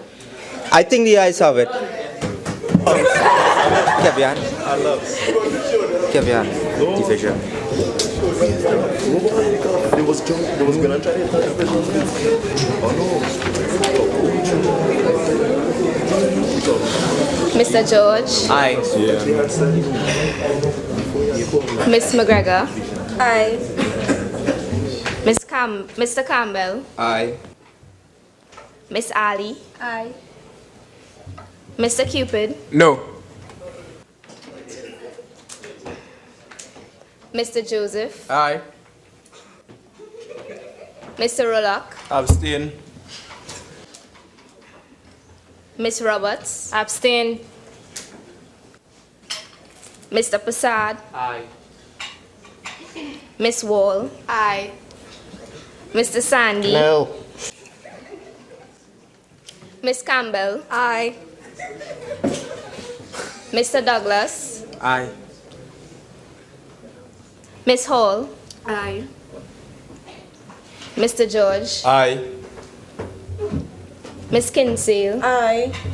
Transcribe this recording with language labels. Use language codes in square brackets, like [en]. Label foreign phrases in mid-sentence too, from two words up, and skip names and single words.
[en] I think the ayes have it. Kevian. Kevian. Division. They was gonna try to Mr. George. Aye. Miss McGregor. Aye. Mr. Campbell. Aye. Miss Ali. Aye. Mr. Cupid. No. Mr. Joseph. Aye. Mr. Rollock. Abstain. Miss Roberts. Abstain. Mr. Prasad. Aye. Miss Wall. Aye. Mr. Sandy. No. Miss Campbell. Aye. Mr. Douglas. Aye. Miss Hall. Aye. Mr. George. Aye. Miss Kinsale. Aye.